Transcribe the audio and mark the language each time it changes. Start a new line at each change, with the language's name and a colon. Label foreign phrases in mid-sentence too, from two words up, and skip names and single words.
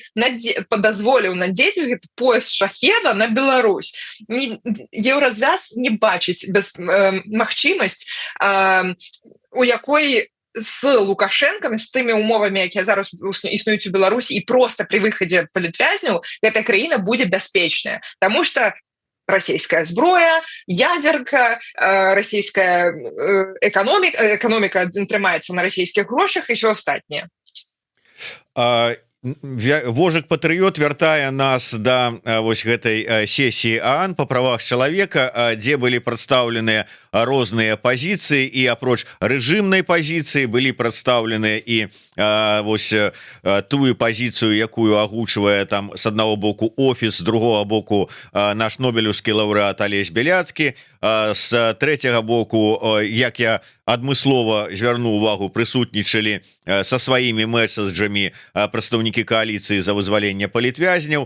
Belarusian: дазволіў надзець гэты пояс шахеда на Беларусь еўразвяз не бачыць магчымасць у якой з Лукашенкам з тымі умовамі якія зараз існуюць у Беларусі і
Russian: просто при
Belarusian: выхадзе палітвязняў гэтая краіна будзе бяспечная
Russian: тому что российская
Belarusian: зброя, ядерка,
Russian: российская экономика
Belarusian: трымаецца на российских грошах і все астатняе. Вожык патрыёт вяртае нас да вось гэтай сесіі ААН па правах чалавека, дзе былі прадстаўленыя розныя пазіцыі і апроч рэжымнай пазіцыі былі прадстаўленыя і вось тую пазіцыю, якую агучвае там з аднаго боку офіс, з другого боку наш нобелеўскі лаўрэат Алесь Беляцкі, з трэцяга боку, як я адмыслова звярну увагу, прысутнічалі са сваімі месседжамі прадстаўнікі кааліцыі за вызваленне палітвязняў.